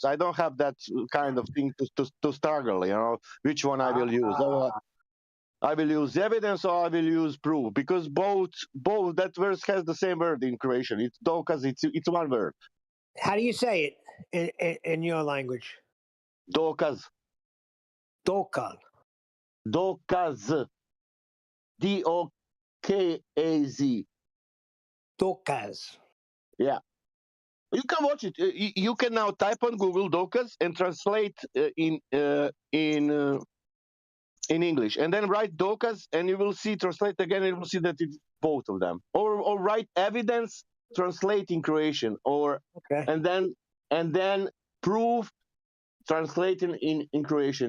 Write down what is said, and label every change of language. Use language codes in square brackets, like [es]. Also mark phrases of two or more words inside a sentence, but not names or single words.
[en] I don't have that kind of thing to struggle, you know, which one I will use. I will use evidence or I will use proof, because both that verse has the same word in Croatian. It's dokaz. It's one word. How do you say it in your language? Dokaz. Dokaz. Dokaz. D-O-K-A-Z. Dokaz. Yeah. You can watch it. You can now type on Google dokaz and translate in English, and then write dokaz, and you will see, translate again, and you will see that it's both of them. Or write evidence, translate in Croatian, and then proof, translating in Croatian.